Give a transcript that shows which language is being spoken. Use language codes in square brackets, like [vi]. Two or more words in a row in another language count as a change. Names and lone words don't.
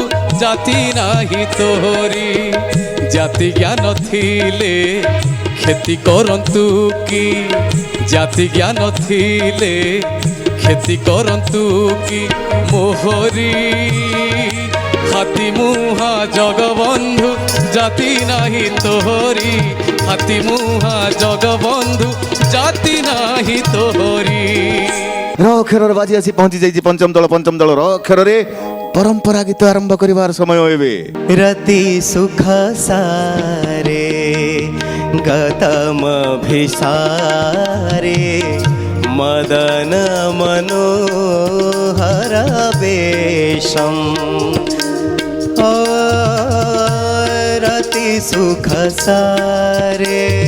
[or] ଜାତି ନାହିଁ ତୋହରି, ଜାତି ଜ୍ଞାନ ଥିଲେ କ୍ଷତି କରନ୍ତୁ କି, ଜାତି ଜ୍ଞାନ ଥିଲେ କ୍ଷତି କରନ୍ତୁ କି ମୋହରି, ହାତୀ ମୁହା ଜଗବନ୍ଧୁ ଜାତି ନାହିଁ ତୋହରି, ହାତୀ ମୁହା ଜଗବନ୍ଧୁ ଜାତି ନାହିଁ ତୋହରି। ର ଅକ୍ଷରର ବାଜି ଆସି ପହଞ୍ଚି ଯାଇଛି ପଞ୍ଚମ ଦଳ। ପଞ୍ଚମ ଦଳ ର ଅକ୍ଷରରେ ପରମ୍ପରା ଗୀତ ଆରମ୍ଭ କରିବାର ସମୟ ଏବେ। [sa] रति सुख सारे गतम भिसारे, मदन मनोहर वेशम, रति सुख सारे